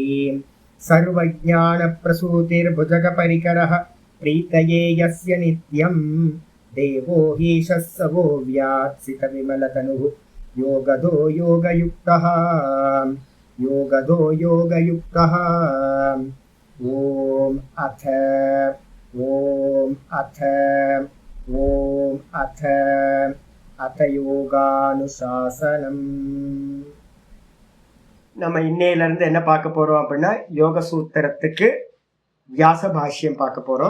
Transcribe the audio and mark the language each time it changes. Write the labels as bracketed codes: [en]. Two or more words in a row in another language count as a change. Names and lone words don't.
[sa] सर्वज्ञानप्रसूतिर्भुजगपरिकरः प्रीतये यस्य नित्यं देवो हीशः स वो व्यात्सितविमलतनुः योगदो योगयुक्तः योगदो योगयुक्तः. ॐ अथ யோகானுசாசனம். [ta] நம்ம இன்னையில இருந்து என்ன பார்க்க போறோம் அப்படின்னா யோக சூத்திரத்துக்கு வியாச பாஷ்யம் பார்க்க போறோம்.